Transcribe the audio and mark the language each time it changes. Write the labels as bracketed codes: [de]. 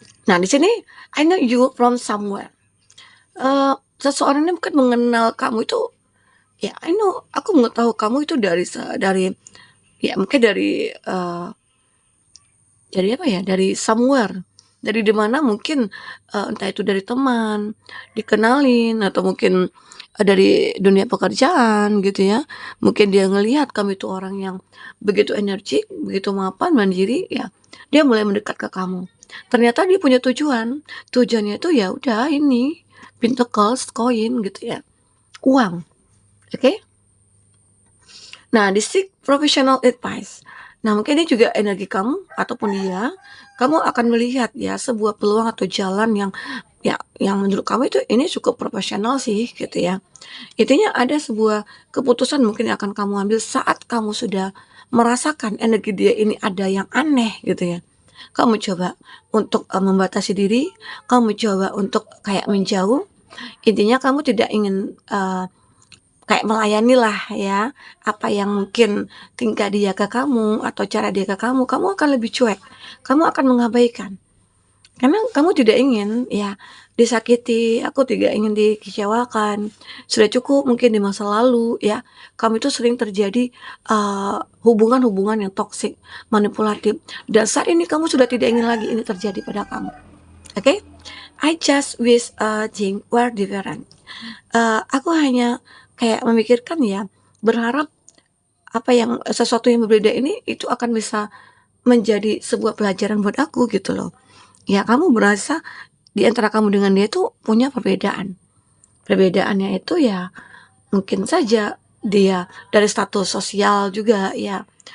[id] Nah, di sini [en] I know you from somewhere. [id] Seseorang ini mungkin mengenal kamu itu ya [en] I know, [id] aku mengetahui kamu itu dari ya mungkin dari apa ya, dari somewhere, dari dimana mungkin entah itu dari teman, dikenalin, atau mungkin dari dunia pekerjaan gitu ya. Mungkin dia ngelihat kamu itu orang yang begitu energik, begitu mapan, mandiri, ya dia mulai mendekat ke kamu. Ternyata dia punya tujuan, tujuannya itu ya udah ini, Pentacles, koin gitu ya, uang, oke? Nah, di [en] seek professional advice. [id] Nah, mungkin ini juga energi kamu ataupun dia, kamu akan melihat ya sebuah peluang atau jalan yang ya yang menurut kamu itu ini cukup profesional sih gitu ya. Intinya ada sebuah keputusan mungkin yang akan kamu ambil saat kamu sudah merasakan energi dia ini ada yang aneh gitu ya. Kamu coba untuk membatasi diri, kamu coba untuk kayak menjauh. Intinya kamu tidak ingin kayak melayani lah ya, apa yang mungkin tingkah dia ke kamu atau cara dia ke kamu, kamu akan lebih cuek, kamu akan mengabaikan. Karena kamu tidak ingin ya disakiti, aku tidak ingin dikecewakan. Sudah cukup mungkin di masa lalu ya, kamu itu sering terjadi, hubungan-hubungan yang toksik, manipulatif, dan saat ini kamu sudah tidak ingin lagi ini terjadi pada kamu, oke? [en] I just wish, things were different. [id] Aku hanya kayak memikirkan ya, berharap sesuatu yang berbeda ini itu akan bisa menjadi sebuah pelajaran buat aku gitu loh. Ya kamu merasa di antara kamu dengan dia itu punya perbedaan. Perbedaannya itu ya mungkin saja dia dari status sosial juga ya.